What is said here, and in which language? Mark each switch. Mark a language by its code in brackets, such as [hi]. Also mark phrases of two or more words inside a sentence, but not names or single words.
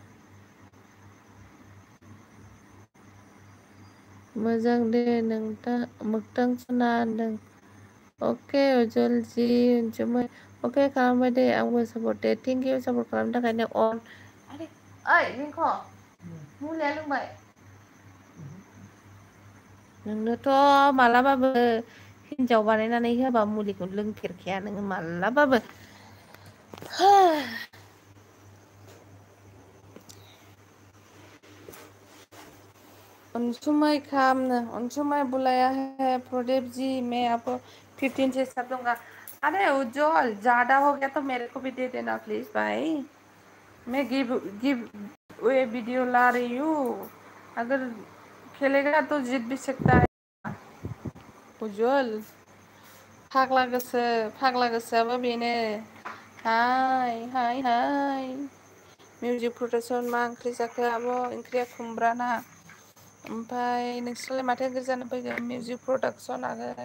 [brx] मोजां दे नोंथां मोगथां सना होनदों अके उज्जवल जी अनसुमै अके खालामबाय दे आंबो सापर्ट दे [en] thank you [brx] सापर्ट खालामनो थाखायनो अन ओइ रिंख मुलिया लोंबाय नोंनोथ' मालाबाबो हिन्जाव बानायनानै होबा मुलिखौ लोंफेरखाया नोङो मालाबाबो अनसुमै खामनो अनसुमै बुलाया [hi] है प्रदीप जी मैं आपको 15 से सब दूंगा अरे उज्जवल ज्यादा हो गया तो मेरे को भी दे देना प्लीज भाई मैं [en] give away [hi] वीडियो ला रही हूँ अगर खेलेगा तो जीत भी सकता है उज्वल [brx] फाग्ला गोसोआबो बेनो। हाय हाय हाय [en] music production [brx] मा ओंख्रि जाखो आब'? ओंख्रिया खुमब्रा ना। ओमफ्राय नोंसोरलाय माथो ओंख्रि जानो फैगोन [en] music production [brx] आगै?